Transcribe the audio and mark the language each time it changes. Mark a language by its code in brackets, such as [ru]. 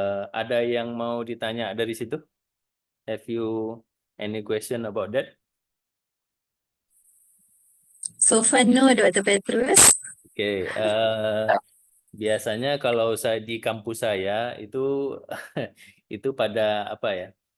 [id] Ada yang mau ditanya dari situ? [en] Have you any question about that? So far no, Dr. Petrus. [id] Oke, biasanya kalau saya di kampus saya itu itu pada apa ya?